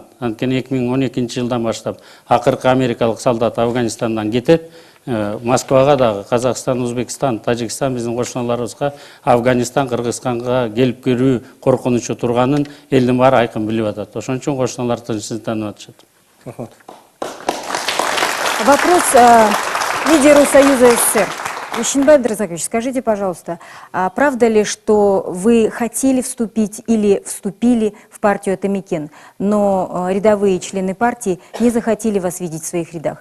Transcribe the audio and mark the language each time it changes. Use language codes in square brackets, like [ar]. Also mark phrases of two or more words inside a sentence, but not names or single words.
[ky] Анткени 2012 жылдан баштап акыркы америкалык солдат Афганистандан кетет. Москвага дагы Казакстан, Өзбекстан, Тажикстан биздин кошуналарыбызга Афганистан, Кыргызстанга келип кирүү коркунучу турганын элдин баары айкын билип атат. Ошон үчүн кошуналар тынчсызданып атышат. [ru] Вопрос лидеру Союза СССР. Ишенбай Абдразакович, скажите, пожалуйста, правда ли, что вы хотели вступить или вступили в партию Атамекен, но рядовые члены партии не захотели вас видеть в своих рядах?